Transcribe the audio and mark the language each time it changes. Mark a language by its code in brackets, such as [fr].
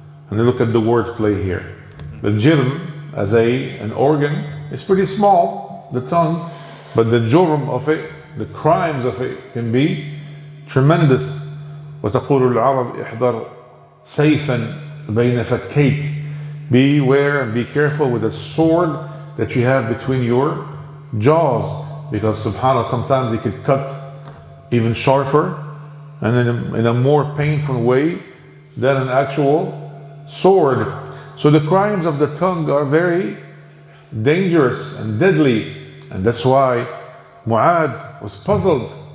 [en] And look at the wordplay here. The jirm as an organ is pretty small, the tongue, but the jurm of it, the crimes of it can be tremendous. [ar] وتقول العرب احذر سيفا بين فكيك. [en] Beware and be careful with the sword that you have between your jaws, because subhanAllah, sometimes it could cut even sharper and in a more painful way than an actual sword. So the crimes of the tongue are very dangerous and deadly, and that's why Mu'ad was puzzled.